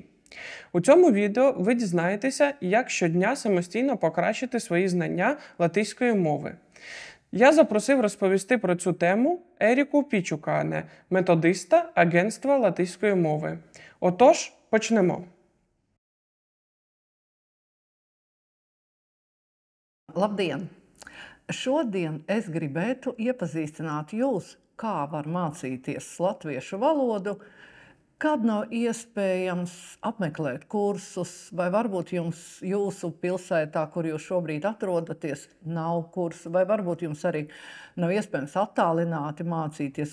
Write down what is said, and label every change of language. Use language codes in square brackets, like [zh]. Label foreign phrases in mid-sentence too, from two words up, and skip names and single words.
[uk] У цьому відео ви дізнаєтеся, як щодня самостійно покращити свої знання латиської мови. Я запросив розповісти про цю тему Еріку Пічукане, методиста Агентства латиської мови. Отож, почнемо. [lv] Labdien! Šodien es gribētu iepazīstināt jūs, kā var mācīties latviešu valodu, kad nav iespējams apmeklēt kursus, vai varbūt jums jūsu pilsētā, kur jūs šobrīd atrodaties, nav kursu, vai varbūt jums arī nav iespējams attālināti mācīties.